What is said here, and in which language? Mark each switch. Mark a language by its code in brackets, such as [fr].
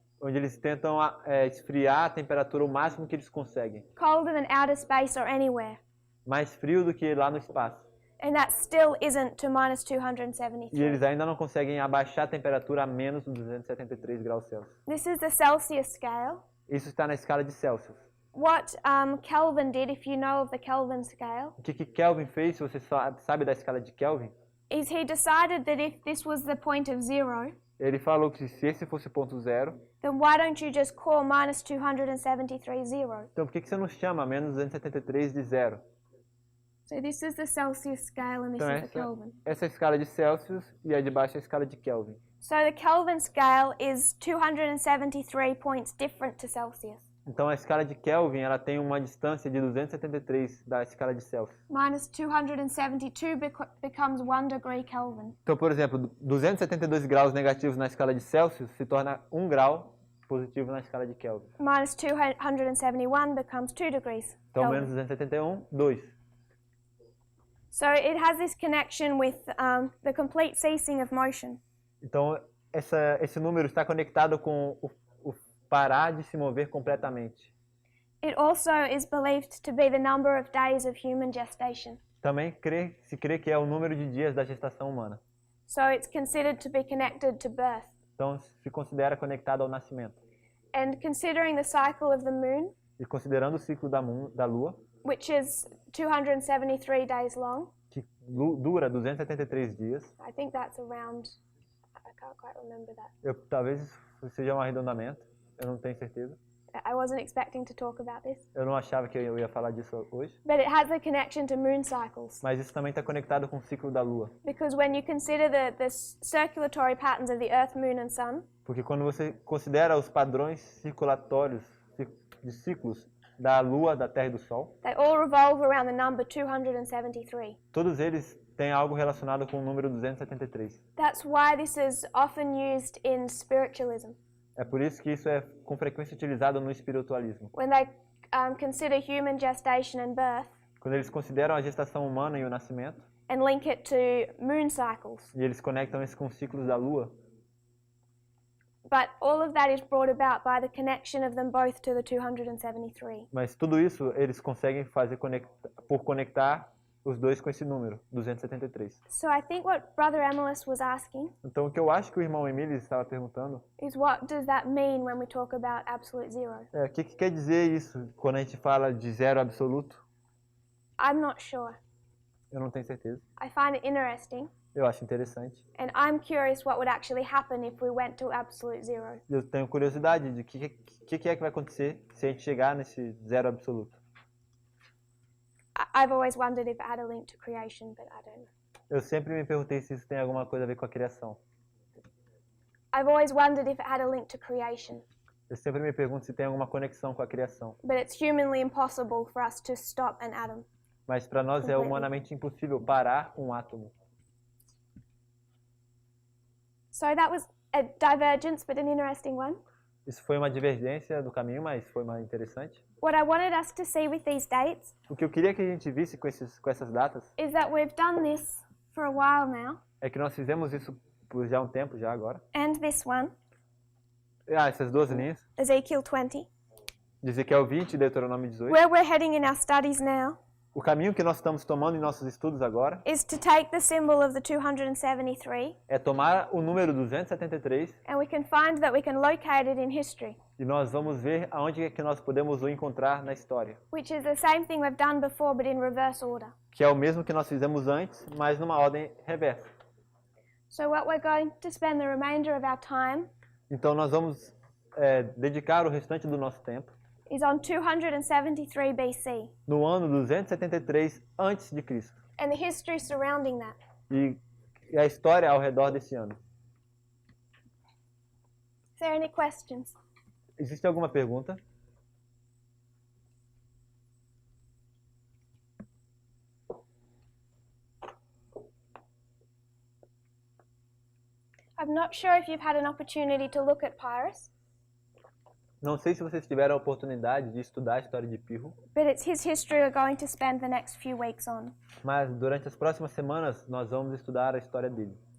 [pt] onde eles tentam esfriar a temperatura o máximo que eles conseguem. [en] Colder than outer space or anywhere. [pt] Mais frio do que lá no espaço. [en] And that still isn't to minus [pt] E 273. eles ainda não conseguem abaixar a temperatura a menos 273 graus Celsius. [en] This is the Celsius scale. [pt] Isso está na escala de Celsius. [en] What Kelvin did, if you know of the Kelvin scale, [pt] O que Kelvin fez, se você sabe da escala de Kelvin? [en] is he decided that if this was the point of zero, [pt] Ele falou que se esse fosse o ponto zero, [en] then why don't you just call minus 273 zero? [pt] então por que você não chama menos 273 de zero? [en] So this is the Celsius scale and this [pt] Então [en] is the Kelvin. [pt] essa é a escala de Celsius e a de baixo é a escala de Kelvin. [en] So the Kelvin scale is 273 points different to Celsius. [pt] Então a escala de Kelvin ela tem uma distância de 273 da escala de Celsius. [en] Minus 272 becomes 1 degree Kelvin. [pt] Então, por exemplo, 272 graus negativos na escala de Celsius se torna 1 grau positivo na escala de Kelvin. [en] Minus 271 becomes 2 degrees [pt] Então, [en] Kelvin. [pt] menos 271, 2. [en] So it has this connection with the complete ceasing of motion. [pt] Então, esse número está conectado com o parar de se mover completamente. [en] It also is believed to be the number of days of human gestation. [pt] Também se crê que é o número de dias da gestação humana. [en] So it's considered to be connected to birth. [pt] Então, se considera conectado ao nascimento. [en] And considering the cycle of the moon, [pt] E considerando o ciclo da Lua, [en] which is 273 days long, [pt] que dura 273 dias, [en] I think that's around, I can't quite remember that. [pt] Talvez isso seja um arredondamento, eu não tenho certeza. [en] I wasn't expecting to talk about this. [pt] Eu não achava que eu ia falar disso hoje. [en] But it has a connection to moon cycles. [pt] Mas isso também está conectado com o ciclo da Lua. [en] Because when you consider the circulatory patterns of the Earth, Moon and Sun, [pt] Porque quando você considera os padrões circulatórios de ciclos da Lua, da Terra e do Sol, [en] they all revolve around the number 273. [pt] todos eles têm algo relacionado com o número 273. [en] That's why this is often used in spiritualism. [pt] É por isso que isso é com frequência utilizado no espiritualismo. [en] When they consider human gestation and birth [pt] Quando eles consideram a gestação humana e o nascimento, [en] and link it to moon cycles. [pt] e eles conectam isso com os ciclos da Lua, [en] But all of that is brought about by the connection of them both to the 273. [pt] mas tudo isso eles conseguem fazer por conectar os dois com esse número, 273. [en] So I think what Brother Emilus was asking [pt] Então, o que eu acho que o irmão Emílio estava perguntando [en] is what does that mean when we talk about absolute zero? [pt] é o que quer dizer isso quando a gente fala de zero absoluto? [en] I'm not sure. [pt] Eu não tenho certeza. [en] I find it interesting, [pt] Eu acho interessante. [en] and I'm curious what would actually happen if we went to absolute zero. [pt] Eu tenho curiosidade de o que é que vai acontecer se a gente chegar nesse zero absoluto. [en] I've always wondered if it had a link to creation, but I don't know. [pt] Eu sempre me perguntei se isso tem alguma coisa a ver com a criação. [en] I've always wondered if it had a link to creation, [pt] Eu sempre me pergunto se tem alguma conexão com a criação. [en] but it's humanly impossible for us to stop an atom. [pt] Mas para nós é [en] Completely. [pt] humanamente impossível parar um átomo. [en] So that was a divergence, but an interesting one. [pt] Isso foi uma divergência do caminho, mas foi uma interessante. [en] What I wanted us to see with these dates [pt] O que eu queria que a gente visse com essas datas [en] is that we've done this for a while now, [pt] é que nós fizemos isso por já um tempo já agora. [en] and this one, [pt] Essas duas linhas, [en] Ezekiel 20. [pt] de Ezequiel 20 e Deuteronômio 18. [en] Where we're heading in our studies now [pt] O caminho que nós estamos tomando em nossos estudos agora [en] is to take the symbol of the 273, [pt] é tomar o número 273 [en] and we can find that we can locate it in history, [pt] e nós vamos ver aonde é que nós podemos o encontrar na história. [en] which is the same thing we've done before, but in reverse order. [pt] Que é o mesmo que nós fizemos antes, mas numa ordem reversa. [en] So what we're going to spend the remainder of our time [pt] Então nós vamos dedicar o restante do nosso tempo [en] is on 273 BC [pt] no ano 273 antes de Cristo [en] and the history surrounding that. [pt] e a história ao redor desse ano. [en] Is there any questions? [pt] Existe alguma pergunta? [en] I'm not sure if you've had an opportunity to look at Pyrrhus, [pt] Não sei se vocês tiveram a oportunidade de estudar a história de Pirro, [en] but it's his history we're going to spend the next few weeks on. [pt] mas durante as próximas semanas nós vamos estudar a história dele.